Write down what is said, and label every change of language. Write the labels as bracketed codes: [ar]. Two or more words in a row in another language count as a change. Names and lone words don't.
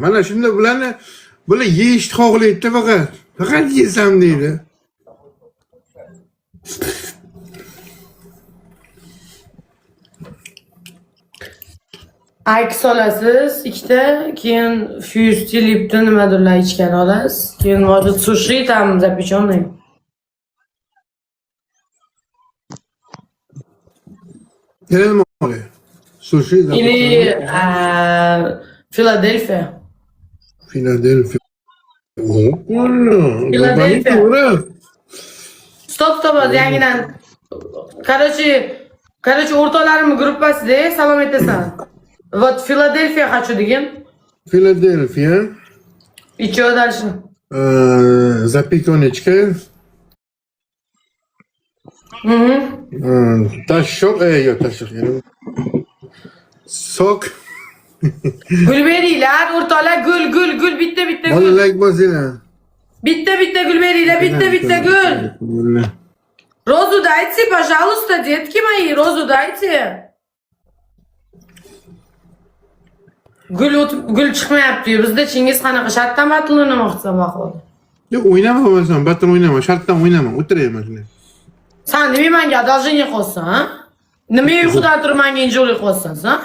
[uz] Mana shunda bularni yeyishni xohlaydi faqat. Faqat yesam deydi. Ayks olasiz, ikkita, keyin Fuse Lipton nimadirlar ichgan olasiz. [ru] Keyin может sushi там запечённый. [uz] Nima olay? Sushi [ru] Или Philadelphia. Philadelphia. Philadelphia. Stop, [uz] yangidan. Короче, o'rtoqlarimni gruppasida salom aytasan. [ru] Вот Philadelphia хочу degan. Philadelphia. И что дальше? Запеканочка. [uz] Tashshok, yo'q tashshok. Sok. Gul beringlar, o'rtoqlar, gul, bitta gul. Bolalar bosinglar. Bitta gul beringlar, bitta gul. [ru] Розу дайте, пожалуйста, детки мои, розу дайте. [uz] Gul chiqmayapti-yu. Bizda Chingiz qanaqa shartdan battle o'ynamoqchisan vaqtida. Yo'q, o'ynama bo'lmasam, battle o'ynama, shartdan o'ynama, o'tirayman shunday. Sen nima menga одолжение qilyapsan, ha? Nima uyqudan turib menga injolik qilyapsan, sen?